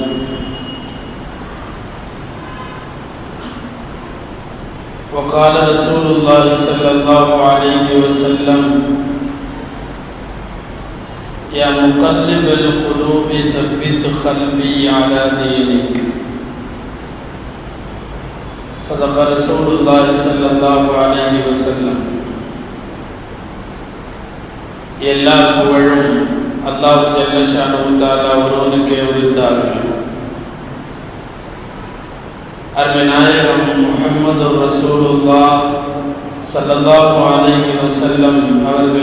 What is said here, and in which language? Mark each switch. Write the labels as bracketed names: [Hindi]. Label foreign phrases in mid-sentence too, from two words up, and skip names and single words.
[Arabic] وقال رسول الله صلى الله عليه وسلم: يا مقلب القلوب ثبت قلبي على دينك. صدق رسول الله صلى الله عليه وسلم. [Tamil] எல்லா புகழும் [Arabic] الله جل شأنه تعالى [Tamil] ஒருவனுக்கே உரித்தாகும். அருமை நாயகம் முஹம்மது [Arabic] رسول الله صلى الله عليه وسلم [Tamil] அவர்கள்